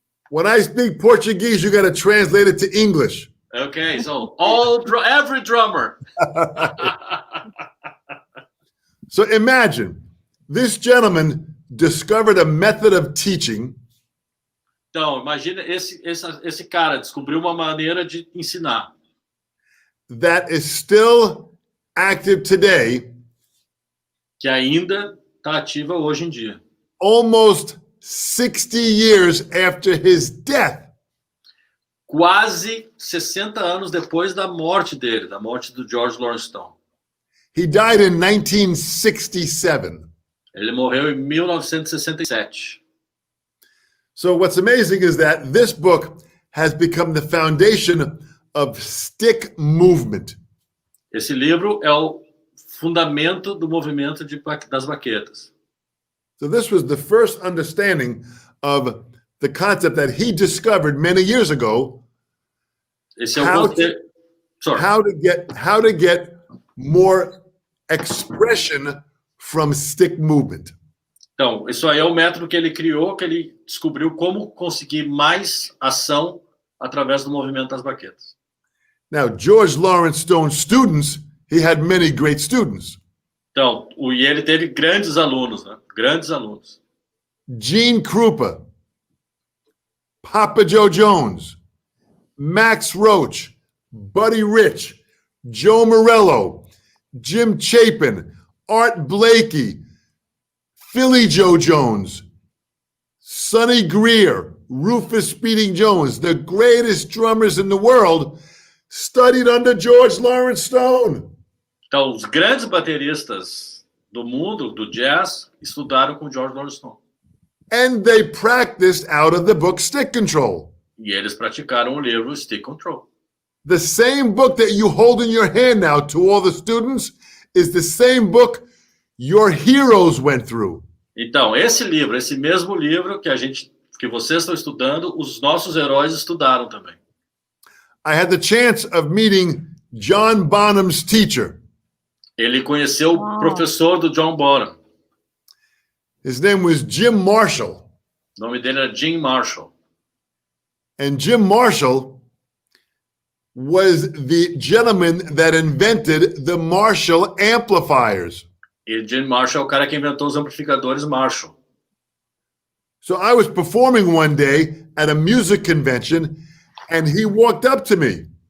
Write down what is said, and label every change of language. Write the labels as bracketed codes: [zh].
[en] When I speak Portuguese, you got to translate it to English. Okay, so every drummer. So imagine this gentleman discovered a method of teaching [pt] Então, imagina esse cara descobriu uma maneira de ensinar [en] that is still active today, [pt] que ainda está ativa hoje em dia. [en] almost 60 years after his death. [pt] Quase 60 anos depois da morte dele, da morte do George Lawrence Stone. [en] He died in 1967. [pt] Ele morreu em 1967. [en] So what's amazing is that this book has become the foundation of stick movement. [pt] Esse livro é o fundamento do movimento das baquetas. [en] So this was the first understanding of the concept that he discovered many years ago, [pt] Esse é o [en] How [pt] conceito. [en] Sorry. how to get more expression from stick movement. [pt] Então, isso aí é o método que ele criou, que ele descobriu como conseguir mais ação através do movimento das baquetas. [en] Now, George Lawrence Stone's students, he had many great students. [pt] Então, e ele teve grandes alunos, né? Grandes alunos. [en] Gene Krupa, Papa Joe Jones, Max Roach, Buddy Rich, Joe Morello, Jim Chapin, Art Blakey, Philly Joe Jones, Sonny Greer, Rufus Speeding Jones, the greatest drummers in the world, studied under George Lawrence Stone. [pt] Então, os grandes bateristas do mundo do jazz estudaram com George Thornton. [en] And they practiced out of the book Stick Control. [pt] E eles praticaram o livro Stick Control. [en] The same book that you hold in your hand now to all the students is the same book your heroes went through. [pt] Então, esse mesmo livro que vocês estão estudando, os nossos heróis estudaram também. [en] I had the chance of meeting John Bonham's teacher. [pt] Ele conheceu o professor do John Bonham. [en] His name was Jim Marshall. [pt] O nome dele era Jim Marshall. [en] And Jim Marshall was the gentleman that invented the Marshall amplifiers. [pt] E Jim Marshall é o cara que inventou os amplificadores Marshall. [en] So I was performing one day at a music convention, and he walked up to me.